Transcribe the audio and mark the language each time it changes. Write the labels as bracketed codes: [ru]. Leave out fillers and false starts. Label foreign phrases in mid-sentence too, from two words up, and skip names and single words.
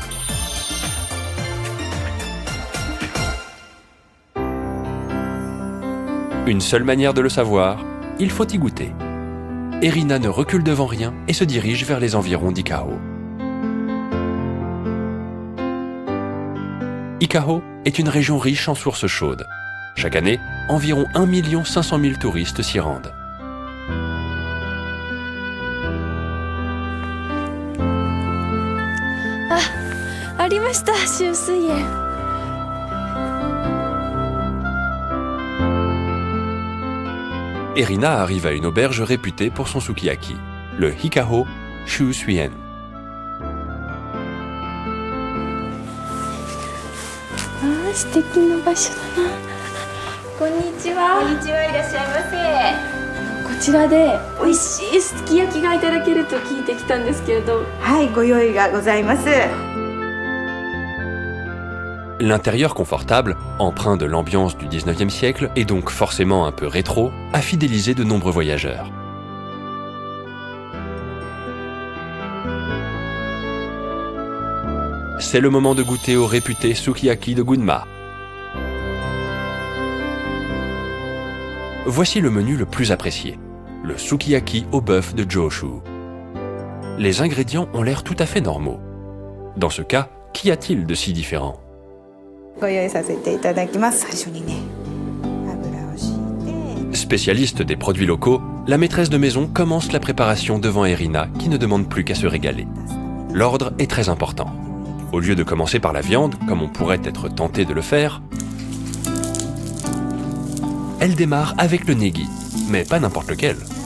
[fr] Une seule manière de le savoir, il faut y goûter. Erina ne recule devant rien et se dirige vers les environs d'Ikaho. Ikaho est une région riche en sources chaudes. Chaque année, environ 1 500 000 touristes s'y rendent. [ja] Ah, ありました、秋水園。 [fr] Erina arrive à une auberge réputée pour son sukiyaki, le Hikaho Shu Suien. [ja] あ、素敵な場所だな。こんにちは。こんにちは、いらっしゃいませ。こちらで美味しいすき焼きがいただけると聞いてきたんですけれど。はい、ご用意がございます。 [fr] L'intérieur confortable, empreint de l'ambiance du 19e siècle et donc forcément un peu rétro, a fidélisé de nombreux voyageurs. C'est le moment de goûter au réputé sukiyaki de Gunma. Voici le menu le plus apprécié, le sukiyaki au bœuf de Joshu. Les ingrédients ont l'air tout à fait normaux. Dans ce cas, qu'y a-t-il de si différent ? [ja] ご用意させていただきます。最初にね、油を敷いて。 [fr] Spécialiste des produits locaux, la maîtresse de maison commence la préparation devant Erina qui ne demande plus qu'à se régaler. L'ordre est très important. Au lieu de commencer par la viande, comme on pourrait être tenté de le faire, elle démarre avec le negi, mais pas n'importe lequel.